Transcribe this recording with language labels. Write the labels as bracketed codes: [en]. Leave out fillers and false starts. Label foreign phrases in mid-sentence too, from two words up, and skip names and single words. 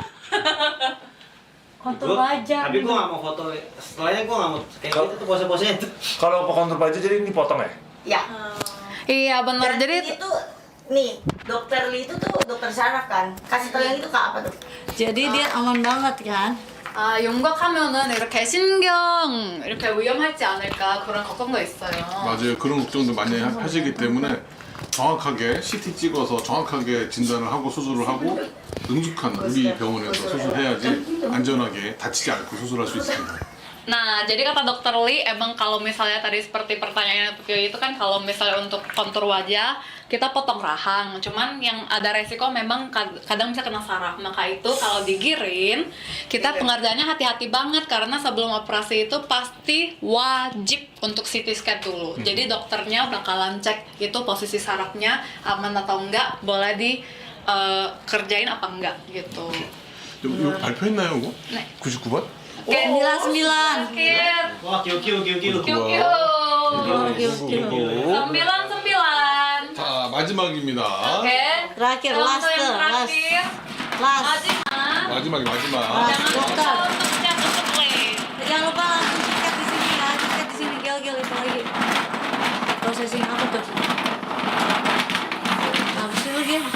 [id] Kontur wajah. Tapi gue gak mau foto. Setelahnya gue gak mau kayak gitu tuh pose-posenya tuh. Kalau kontur aja jadi ini potong ya? Ya. Iya benar. Dan Jadi ini tuh nih, dokter Lee itu tuh dokter saraf kan. Kasih tau yang itu kak apa tuh? Jadi dia aman banget kan? [ko] 윤곽하면은 이렇게 신경 이렇게 위험하지 않을까 그런 걱정도 있어요. 맞아요. 그런 걱정도 많이 하시기 때문에 정확하게 CT 찍어서 정확하게 진단을 하고 수술을 하고 능숙한 우리 병원에서 수술해야지 안전하게 다치지 않고 수술할 수 있습니다. [id] Nah, jadi kata dokter Lee, emang kalau misalnya tadi seperti pertanyaan Pio itu kan kalau misalnya untuk kontur wajah, kita potong rahang, cuman yang ada resiko memang kadang bisa kena saraf. Maka itu kalau digiring, kita pengerjaannya hati-hati banget karena sebelum operasi itu pasti wajib untuk [en] CT scan [id] dulu. Jadi dokternya bakalan cek itu posisi sarafnya aman atau enggak, boleh di kerjain apa enggak gitu. [ko] 이거 발표했나요, 이거? 네. 99번? 99. [id] Terakhir. Wah, kiu. Kiu-kiu. Kiu-kiu. [ko] 99. 자, 마지막입니다. [id] Oke. Terakhir, Untuk [en] last, [id] yang terakhir. [en] last. [ko] Majimak. [en] Last, [id] Jangan lupa dokter. untuk cek untuk klaim. Jangan lupa langsung cek di sini ya, cek di sini gel itu lagi. Processing apa tuh? Apa sih lagi?